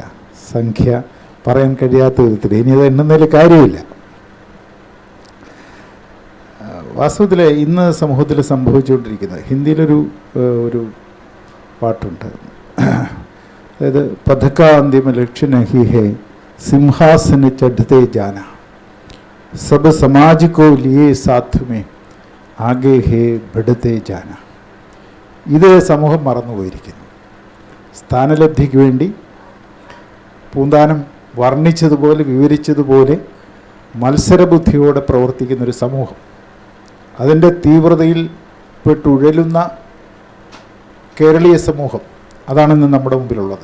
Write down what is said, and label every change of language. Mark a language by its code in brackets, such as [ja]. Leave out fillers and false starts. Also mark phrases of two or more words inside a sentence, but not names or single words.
[ml] സംഖ്യ പറയാൻ കഴിയാത്ത വിധത്തിൽ. ഇനി അത് എണ്ണുന്നതിൽ കാര്യമില്ല. വാസ്തവത്തിൽ ഇന്ന് സമൂഹത്തിൽ സംഭവിച്ചുകൊണ്ടിരിക്കുന്നത്, ഹിന്ദിയിലൊരു ഒരു പാട്ടുണ്ട്, അതായത് [hi] पथ का अंतिम लक्ष्य नहीं है सिंहासन चढ़ते जाना, सब समाज को लिए साथ में आगे है बढ़ते जाना. [ml] ഇത് സമൂഹം മറന്നുപോയിരിക്കുന്നു. സ്ഥാനലബ്ധിക്ക് വേണ്ടി പൂന്താനം വർണ്ണിച്ചതുപോലെ വിവരിച്ചതുപോലെ മത്സരബുദ്ധിയോടെ പ്രവർത്തിക്കുന്നൊരു സമൂഹം, അതിൻ്റെ തീവ്രതയിൽ പെട്ടുഴലുന്ന കേരളീയ സമൂഹം, അതാണിന്ന് നമ്മുടെ മുമ്പിലുള്ളത്.